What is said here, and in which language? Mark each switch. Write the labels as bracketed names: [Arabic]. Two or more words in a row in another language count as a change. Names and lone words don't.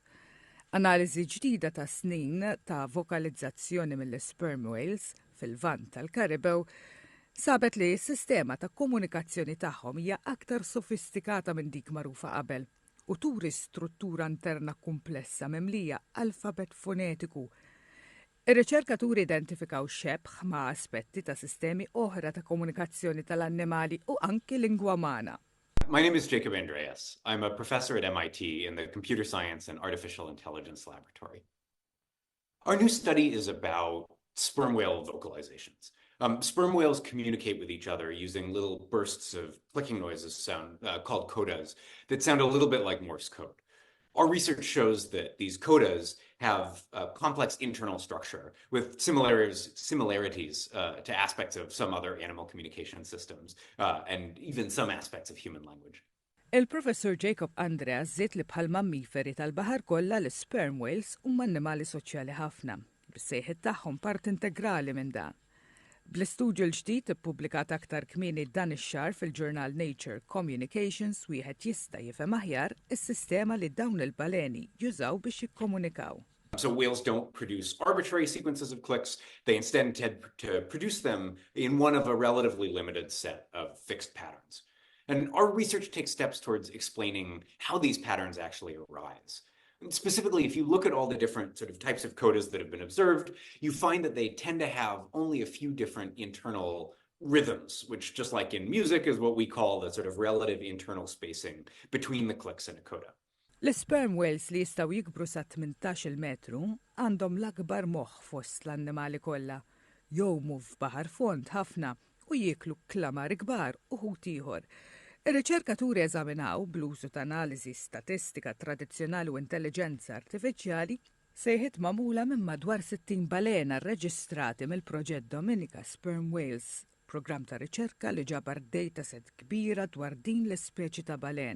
[Maltese] Analiżi ġdida ta' snin ta' vokalizzazzjoni mill- [English] sperm whales [Maltese] fil-Lvant tal-Karibew sabet li s-sistema ta' komunikazzjoni tagħhom hija aktar sofistikata minn dik magħrufa qabel u turi struttura interna komplessa mimlija alfabet fonetiku. Ir-riċerkaturi identifikaw xebħ ma' aspetti ta' sistemi oħra ta' komunikazzjoni tal-annimali u anki lingwa umana. [English] My name is Jacob Andreas. I'm a professor at MIT in the Computer Science and Artificial Intelligence Laboratory. Our new study is about sperm whale vocalizations. Sperm whales communicate with each other using little bursts of clicking noises called codas that sound a little bit like Morse code. Our research shows that these codas have a complex internal structure with similarities to aspects of some other animal communication systems and even some aspects of human language. [Maltese] Il-Professor Jacob Andreas żied li bħal mammiferi tal-baħar kollha l- [English] sperm whales [Maltese] huma annimali soċjali ħafna, bis-sejħiet tagħhom part integrali minn dan. Bl-istudju l-ġdid ippubblikat aktar kmieni dan ix-xahar fil-ġurnal Nature Communications wieħed jista' jifhem aħjar is-sistema li dawn il-baleni jużaw biex jikkomunikaw. [English] So whales don't produce arbitrary sequences of clicks. They instead tend to produce them in one of a relatively limited set of fixed patterns. And our research takes steps towards explaining how these patterns actually arise. Specifically, if you look at all the different sort of types of codas that have been observed, you find that they tend to have only a few different internal rhythms, which, just like in music, is what we call the sort of relative internal spacing between the clicks in a coda. [Maltese] L- [English] sperm whales [Maltese] li jistgħu jikbru sa 18 metru għandhom l-akbar moħħ fost l-annimali kollha, jgħumu f'baħar fond ħafna u jieklu klamar kbar u ħut ieħor. Ir-riċerkaturi eżaminaw bl-użu ta' analiżi statistika tradizzjonali u intelligenza artifiċjali sejħiet magħmula minn madwar 60 balena rreġistrati mill-proġett Dominica Sperm Whales, programm ta' riċerka li ġabar dataset kbira dwar din l-ispeċi ta' balena.